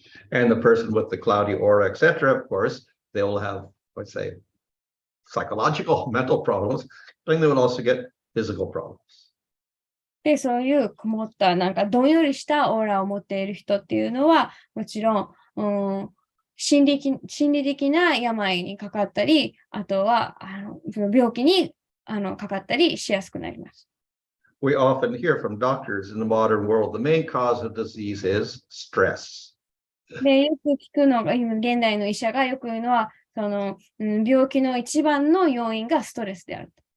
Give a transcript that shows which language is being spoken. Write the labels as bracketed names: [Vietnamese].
[English] And the person with the cloudy aura, etc., of course, they will have, let's say, psychological, mental problems, and they will also get physical problems. [Japanese] で、そういう曇った、どんよりしたオーラを持っている人っていうのは、もちろん、心理的な病にかかったり、あとは病気にかかったりしやすくなります。 [English] We often hear from doctors in the modern world, the main cause of disease is stress. [Japanese] で、よく聞くのが、今現代の医者がよく言うのは、その病気の一番の要因がストレスである。